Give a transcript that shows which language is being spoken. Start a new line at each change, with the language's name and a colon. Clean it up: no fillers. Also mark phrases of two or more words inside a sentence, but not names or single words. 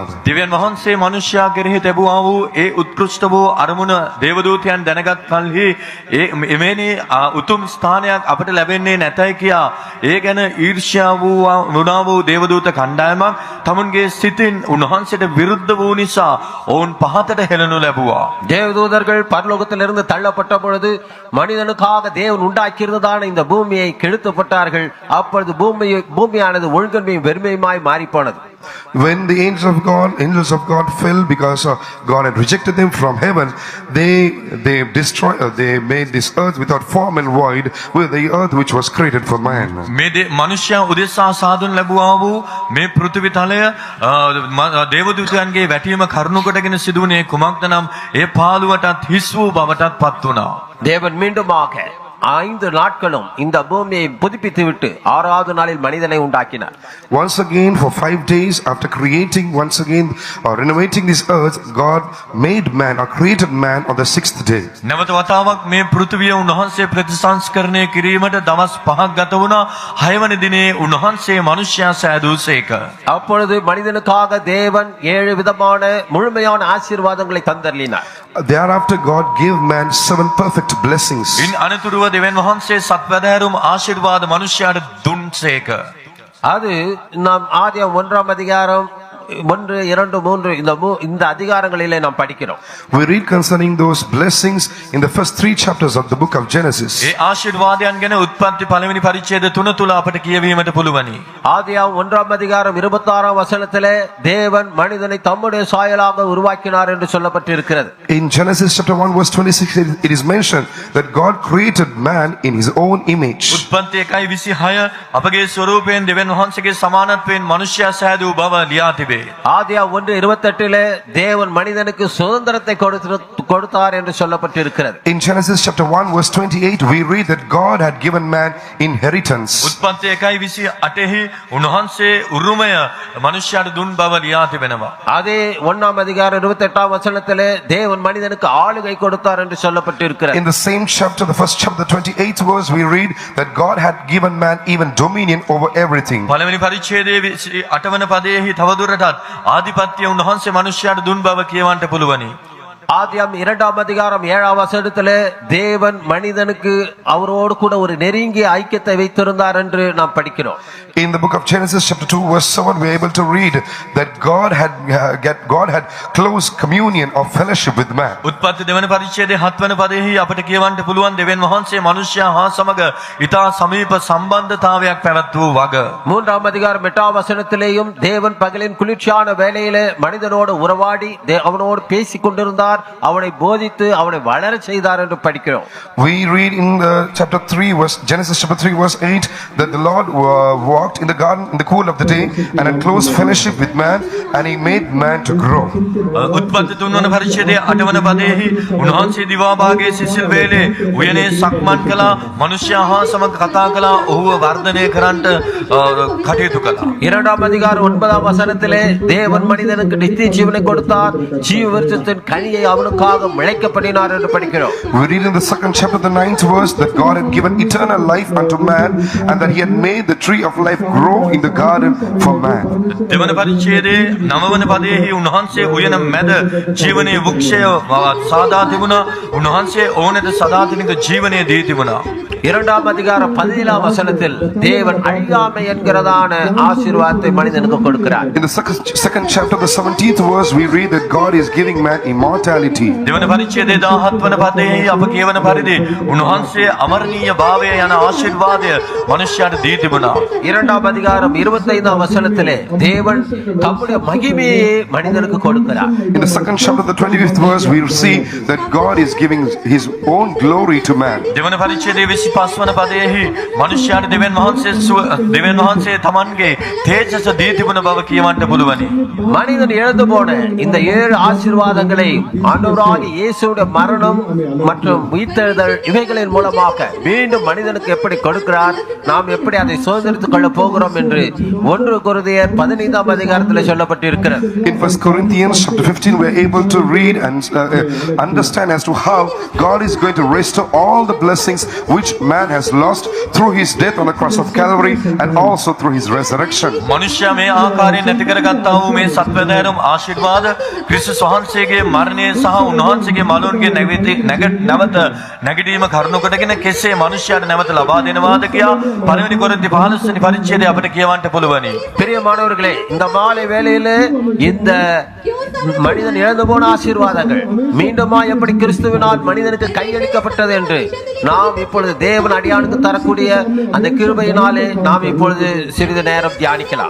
Sinhala: දෙවියන් වහන්සේ මනුෂ්‍යයා කෙරෙහි තැබුවා වූ ඒ උත්කෘෂ්ඨ වූ අරමුණ දේවදූතයන් දැනගත් කලෙහි එමෙනි උතුම් ස්ථානයක් අපට ලැබෙන්නේ නැතයි කියා ඒ ගැන ඊර්ෂ්‍යා වුණා වූ දේවදූත කණ්ඩායමක් තමුන්ගේ සිතින් උන්වහන්සේට විරුද්ධ වූ නිසා ඔවුන් පහතට හෙළනු ලැබුවා.
Tamil: தேவதூதர்கள் பரலோகத்திலிருந்து தள்ளப்பட்ட பொழுது மனிதனுக்காக தேவன் உண்டாக்கியிருந்ததான இந்த பூமியை கெடுத்துப்பட்டார்கள். அப்பொழுது பூமியானது ஒழுங்கன்மையும் வெறுமையுமாய் மாறி போனது.
English: When the angels of God fell because God had rejected them from heaven, they destroyed, they made this earth without form and void, with the earth which was created for man.
Sinhala: මේ මනුෂ්‍යයා උදෙසා සාදුන් ලැබුවා වූ මේ පෘථිවි තලය දේවදූතයන්ගේ වැටීම කරුණු කොටගෙන සිදුවුණේ කුමක්ද නම් ඒ පාළුවටත් හිස් වූ බවටත් පත් වුණා.
Tamil: தேவன் மீண்டுமாக 5 நாட்களும் இந்த பூமியை புதுப்பித்து விட்டு 6வது நாளில் மனிதனை உண்டாக்கினார்.
English: Once again, for 5 days after creating once again or renovating this earth, God made man or created man on the 6th day.
Sinhala: නැවත වතාවක් මේ පෘථිවිය උන්වහන්සේ ප්‍රතිසංස්කරණය කිරීමට දවස් 5ක් ගත වුණා. 6 වෙනි දිනේ උන්වහන්සේ මනුෂ්‍යයා සෑදූසේක.
Tamil: அப்பொழுது மனிதனுக்காக தேவன் 7 விதமான முழுமையான ஆசீர்வாதங்களை தந்தருளினார்.
English: Thereafter God gave man 7 perfect blessings.
Sinhala: ඉන් අනතුරුව දෙවියන් වහන්සේ සත්වැදෑරුම් ආශිර්වාද මනුෂ්‍යයාට දුන්සේක.
Tamil: அது நாம் ஆதியாகமம் 1ஆம் அதிகாரம் 1, 2, 3 இந்த அதிகாரங்களிலே நாம் படிக்கிறோம்.
English: We read concerning those blessings in the first 3 chapters of the book of Genesis.
Sinhala: ඒ ආශිර්වාදයන් ගැන උත්පත්ති පළවෙනි පරිච්ඡේද 3 තුල අපට කියවීමට පුළුවනි.
Tamil: ஆதியாகமம் 1ஆம் அதிகாரம் 26ஆம் வசனத்திலே தேவன் மனிதனை தம்முடைய சாயலாக உருவாக்கினார் என்று சொல்லப்பட்டிருக்கிறது.
English: In Genesis chapter 1 verse 26 it is mentioned that God created man in his own image.
Sinhala: උත්පත්ති 1:26 අපගේ ස්වරූපයෙන් දෙවියන් වහන්සේගේ සමානත්වයෙන් මනුෂ්‍යයා සෑදූ බව ලියා තිබේ.
Tamil: ஆதியாகமம் 1:28 தேவன் மனிதனுக்கு சுதந்திரத்தை கொடுத்தார் என்று சொல்லப்பட்டிருக்கிறது.
English: In Genesis chapter 1 verse 28 we read that God had given man inheritance.
Sinhala: උත්පත්ති 1:28 උන්වහන්සේ උරුමය මනුෂ්‍යයාට දුන් බව ලියා තිබෙනවා.
Tamil: அதே 1ஆம் அதிகாரம் 28ஆம் வசனத்திலே தேவன் மனிதனுக்கு ஆளுகை கொடுத்தார் என்று சொல்லப்பட்டிருக்கிறது.
English: In the same chapter, the first chapter, the 28th verse, we read that God had given man even dominion over everything.
Sinhala: පළවෙනි පරිච්ඡේදයේ 8 වන පදයේහි තවදුරටත් ආධිපත්‍ය උන්වහන්සේ මනුෂ්‍යයාට දුන් බව කියවන්නට පුළුවනි.
Tamil: ஆதியாகமம் 2ஆம் அதிகாரம் 7ஆம் வசனத்திலே தேவன் மனிதனுக்கு அவரோடு கூட ஒரு நெருங்கிய ஐக்கியத்தை வைத்திருந்தார் என்று நாம் படிக்கிறோம்.
English: In the book of Genesis chapter 2 verse 7 we are able to read that God had close communion of fellowship with man.
Sinhala: උත්පත්ති දෙවන පරිච්ඡේදයේ 7 වන පදයේහි අපට කියවන්නට පුළුවන් දෙවියන් වහන්සේ මනුෂ්‍යයා හා සමග ඊටා සමීප සම්බන්ධතාවයක් පැවැත්වූ වග.
Tamil: 3ஆம் அதிகாரம் 8ஆம் வசனத்திலேயும் தேவன் பகலின் குளிர்ச்சியான வேளையிலே மனிதனோடு உறவாடி அவனோடு பேசிக் கொண்டிருந்தார், அவனை போதித்து அவனை வளர செய்தார் என்று படிக்கிறோம்.
English: We read in the chapter 3 verse Genesis chapter 3 verse 8 that the Lord walked in the garden in the cool of the day and had close fellowship with man and he made man to grow.
Sinhala: උත්පත්ති 3 වන පරිච්ඡේදයේ 8 වන පදයේහි උන්වහන්සේ දිවා භාගයේ සිසිල් වේලේ උයනේ සක්මන් කළා, මනුෂ්‍යයා හා සමග කතා කළා, ඔහුව වර්ධනය කරන්නට කටයුතු කළා.
Tamil: 2ஆம் அதிகாரம் 9ஆம் வசனத்திலே தேவன் மனிதனுக்கு நித்திய ஜீவனை கொடுத்தார், ஜீவ விருட்சத்தின் கனியை அவனுக்காக விளைக்க பண்ணினார் என்று படிக்கிறோம்.
English: We read in the second chapter the 9th verse that God had given eternal life unto man and that he had made the tree of life grow in the garden for man.
Sinhala: දෙවන පරිච්ඡේදයේ 9 වන පදයේහි උන්වහන්සේ උයන මැද ජීවනයේ වෘක්ෂය සාදා තිබුණා. උන්වහන්සේ ඕනට සදාතනික ජීවනයේ දී තිබුණා.
Tamil: 2ஆம் அதிகாரம் 17ஆம் வசனத்தில் தேவன் அழியாமை என்கிறதான ஆசீர்வாதத்தை மனிதனுக்கு கொடுக்கிறார்.
English: In the second chapter the 17th verse we read that God is giving man immortality.
Sinhala: දෙවන පරිච්ඡේදයේ 17 වන පදයේහි අප කියවන පරිදි උන්වහන්සේ අමරණීය භාවය යන ආශිර්වාදය මනුෂ්‍යයාට දී තිබුණා.
Tamil: 2ஆம் அதிகாரம் 25ஆம் வசனத்திலே தேவன் தம்முடைய மகிமையை மனிதனுக்கு கொடுக்கிறார்.
English: In the second chapter the 25th verse we see that God is giving his own glory to man.
Sinhala: දෙවන පරිච්ඡේදයේ 25 වන පදයේහි මනුෂ්‍යයාට දෙවියන් වහන්සේ තමන්ගේ තේජස දී තිබුණ බව කියවන්නට පුළුවනි.
Tamil: மனிதன் இழந்து போன இந்த 7 ஆசீர்வாதங்களை ஆண்டவராகிய இயேசுவுடைய மரணம் மற்றும் உயிர்த்தெழுதல் இவைகளின் மூலமாக மீண்டும் மனிதனுக்கு எப்படி கொடுக்கிறார், நாம் எப்படி அதை சுதந்திரித்துக் கொள்ள போகிறோம் என்று 1 கொரிந்தியர் 15ஆம் அதிகாரத்தில் சொல்லப்பட்டிருக்கிறது.
English: In 1 Corinthians chapter 15 we are able to read and understand as to how God is going to restore all the blessings which man has lost through his death on the cross of Calvary and also through his resurrection.
Sinhala: මනුෂ්‍ය මේ ආකාරයෙන් නැති කරගත්තා වූ මේ සත්වදෑරුම් ආශිර්වාද ක්‍රිස්තුස් වහන්සේගේ මරණය සහ උන්වහන්සේගේ මලුන්ගේ නැවත නැගිටීම කරුණු කොටගෙන කෙසේ මනුෂ්‍යයාට නැවත ලබා දෙනවාද කියා පළවෙනි කොරින්ති 15 වෙනි පරිච්ඡේදය අපිට කියවන්න පුළුවනි.
Tamil: பிரியமானவர்களே, இந்த மாலை வேளையிலே இந்த மனிதன் இழந்து போன ஆசீர்வாதங்கள் மீண்டுமா எப்படி கிறிஸ்துவினால் மனிதனுக்கு கையளிக்கப்பட்டது என்று நாம் இப்பொழுது தேவன் அடியானுக்கு தரக்கூடிய அந்த கிருபையினாலே நாம் இப்பொழுது சிறிது நேரம் தியானிக்கலாம்.